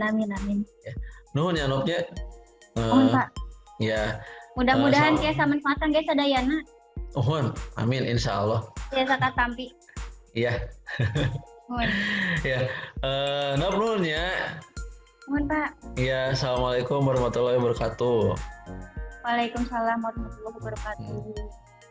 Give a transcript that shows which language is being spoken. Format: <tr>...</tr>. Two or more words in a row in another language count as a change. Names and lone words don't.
<su>Ya. Nuhun ya Nopnya.</su> <id>Mohon Pak. Ya.</id> <su>Mudah-mudahan tiasa manfaatan guys sadayana. Nuhun. Amin</su> <ar>إن شاء الله.</ar> <su>Tiasa katampi.</su> <id>Iya. Mohon.</id> <su>Ya. Nuhun ya.</su> <id>Mohon Pak. Ya,</id> <ar>السلام عليكم ورحمة الله وبركاته. وعليكم السلام ورحمة الله وبركاته.</ar>